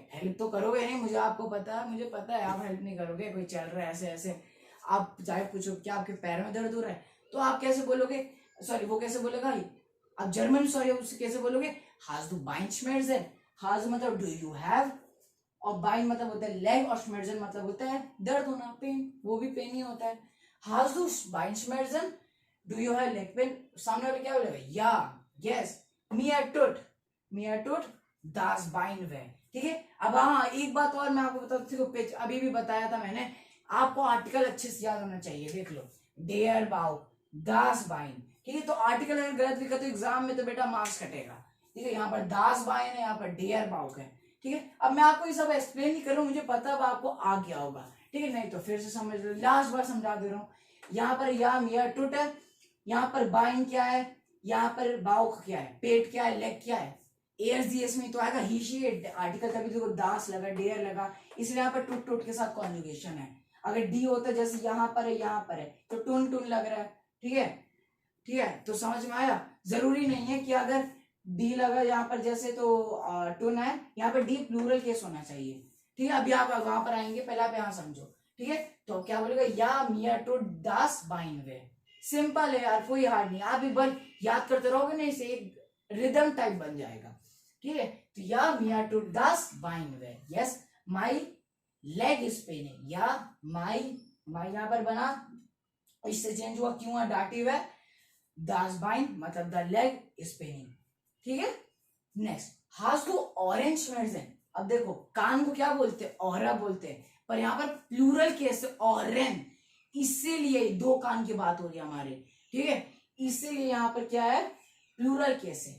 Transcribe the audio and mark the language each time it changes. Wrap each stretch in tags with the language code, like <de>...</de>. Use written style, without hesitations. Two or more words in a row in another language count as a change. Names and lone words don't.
<hi>हेल्प तो करोगे नहीं, मुझे आपको पता है, मुझे पता है आप हेल्प नहीं करोगे, कोई चल रहा है ऐसे ऐसे, आप चाहे पूछो क्या आपके पैर में दर्द हो रहा है, तो आप कैसे बोलोगे, सॉरी वो कैसे बोलेगा, अब जर्मन सॉरी उससे कैसे बोलोगे,</hi> <de>Hast du Beinschmerzen,</de> <hi>Hast मतलब</hi> <en>do you have,</en> <hi>और बाइन मतलब होता है लेग, और schmerzen मतलब होता है दर्द होना, पेन, वो भी पेन ही होता है।</hi> <de>Hast du Beinschmerzen,</de> <en>do you have leg pain,</en> <hi>सामने वाले क्या बोलेगा,</hi> <en>या, यस,</en> <de>mir tut das Bein weh,</de> <hi>ठीक है। अब हाँ एक बात और मैं आपको बता दूं, अभी भी बताया था मैंने, आपको आर्टिकल अच्छे से याद होना चाहिए, देख लो,</hi> <de>der Bauch, das Bein,</de> <hi>ठीक है। तो आर्टिकल अगर गलत लिखा तो एग्जाम में तो बेटा मार्क्स कटेगा, ठीक है। यहाँ पर</hi> <de>das Bein</de> <hi>है, यहाँ पर</hi> <de>der Bauch</de> <hi>है, ठीक है। अब मैं आपको ये सब एक्सप्लेन नहीं कर रहा हूँ, मुझे पता है आपको आ गया होगा, ठीक है, नहीं तो फिर से समझ लो, लास्ट बार समझा दे रहा हूँ। यहाँ पर या</hi> <de>mir tut</de> <hi>है, यहाँ पर बाइन क्या है, यहाँ पर बाउक क्या है, पेट क्या है, लेग क्या है, एएसडीएस में तो आएगा ही शी आर्टिकल, तभी देखो दास लगा, डेयर लगा, इसलिए यहाँ पर टुट टुट के साथ कॉन्जुगेशन है। अगर डी होता जैसे यहाँ पर है, यहाँ पर है, तो टुन टुन लग रहा है, ठीक है, ठीक है, तो समझ में आया। जरूरी नहीं है कि अगर डी लगा यहाँ पर जैसे तो टुन है, यहाँ पर डी प्लूरल केस होना चाहिए, ठीक है। अभी आप वहां पर आएंगे, पहले आप यहाँ समझो, ठीक है। तो क्या बोलेगा,</hi> <de>या mir tut das Bein weh,</de> <hi>सिंपल है यार, कोई हार्ड नहीं, आप एक बार याद करते रहोगे ना, इसे एक</hi> <en>rhythm type</en> <hi>बन जाएगा, ठीक है।</hi> <de>तो या mir tut das Bein weh,</de> <hi>यस,</hi> <en>my leg is paining,</en> <hi>या my यहाँ पर बना, इससे चेंज हुआ, क्यों है डाटिव है,</hi> <de>das Bein</de> <en>मतलब the leg is paining,</en> <hi>ठीक है।</hi> <de>नेक्स्ट Hast du Ohrenschmerzen,</de> <hi>अब देखो कान को क्या बोलते हैं, ओरा बोलते हैं, पर यहाँ पर प्लूरल केस ऑरेन, इसीलिए दो कान की बात हो रही है हमारे, ठीक है, इसीलिए यहाँ पर क्या है, प्लूरल केस है।</hi>